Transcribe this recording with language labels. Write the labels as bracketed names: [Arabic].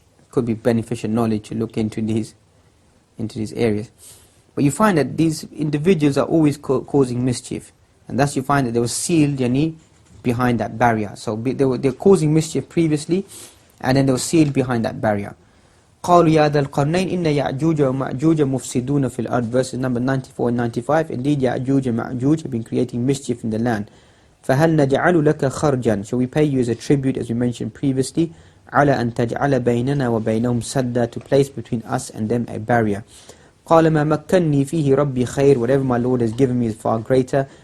[English] Could be beneficial knowledge to look into these areas. But you find that these individuals are always causing mischief, and thus you find that they were sealed behind that barrier. So they're causing mischief previously, and then they were sealed behind that barrier. [Arabic] قالوا يا ذا القرنين إن يأجوج ومأجوج مفسدون في الأرض, [English] verses number 94 and 95. Indeed, Ya'juj and Ma'juj have been creating mischief in the land. [Arabic] فهل نجعل لك خرجا, [English] shall we pay you as a tribute, as we mentioned previously, [Arabic] على أن تجعل بيننا وبينهم سدا, [English] to place between us and them a barrier. [Arabic] قال ما مكنني فيه ربي خير, [English] whatever my Lord has given me is far greater.